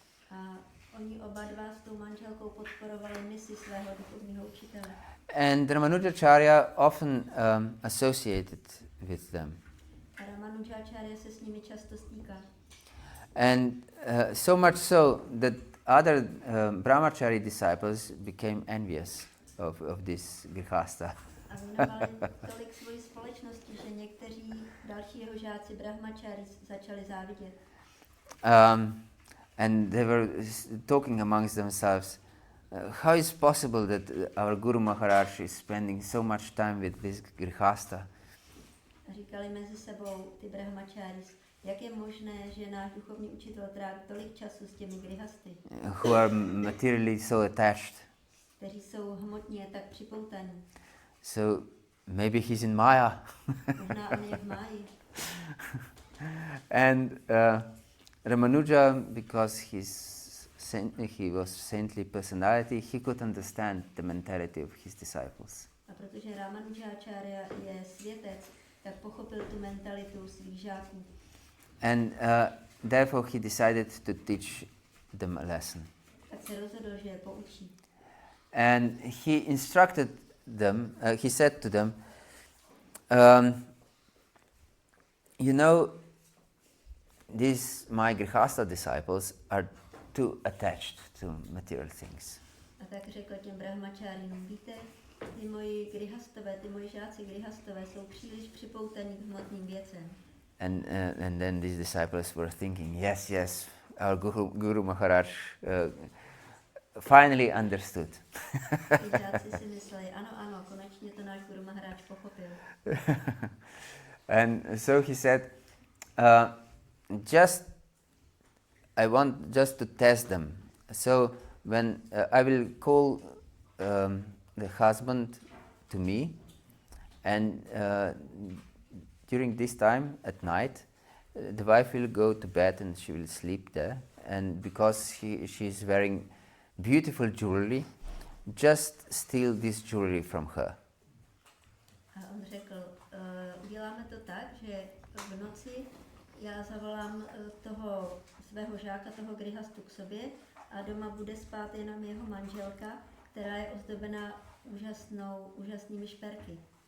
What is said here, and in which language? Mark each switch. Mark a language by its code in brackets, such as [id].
[cs] A oni oba dva s tou manželkou podporovali misi svého duchovního učitele. [en] And Ramanujacharya often associated with them. [cs] A Ramanujáčárya se s nimi často stýká. [en] And so much so that other brahmachari disciples became envious of this grihasta. [cs] A věnovali tolik svoji společnosti, že někteří další jeho žáci brahmachari začali závidět. [en] And they were talking amongst themselves, how is possible that our Guru Maharaj is spending so much time with this grihasta? [cs] A říkali mezi sebou ty brahmacharis, jak je možné, že náš duchovní učitel tráví tolik času s těmi grihasty, [en] who are materially so attached. [cs] kteří jsou hmotně tak připoutaní. [en] So maybe he's in Maya. [cs] Možná on je v máji. [en] And Ramanuja, because he was saintly personality, he could understand the mentality of his disciples. [cs] A protože Ramanujáčárya je světec, tak pochopil tu mentalitu svých žáků. [en] And therefore he decided to teach them a lesson. [cs] Tak se rozhodl, že je poučí. [en] And he instructed them, he said to them, you know, these my grihasta disciples are too attached to material things. [cs] A tak řekl těm brahmačárínům, víte, ty moji grihastové, ty moji žáci grihastové jsou příliš připoutaní k hmotným věcem. [en] And then these disciples were thinking, yes, our Guru Maharaj finally understood. [cs] Ty žáci si mysleli, ano, konečně to náš Guru Maharaj pochopil. [en] And so he said, I want just to test them. So when I will call the husband to me, and during this time at night, the wife will go to bed and she will sleep there. And because she is wearing beautiful jewelry, just steal this jewelry from her. [cs] A on řekl, uděláme to tak, že v noci já zavolám toho svého žáka, toho grihastu k sobě a doma bude spát jenom jeho manželka, která je ozdobená úžasnými šperky.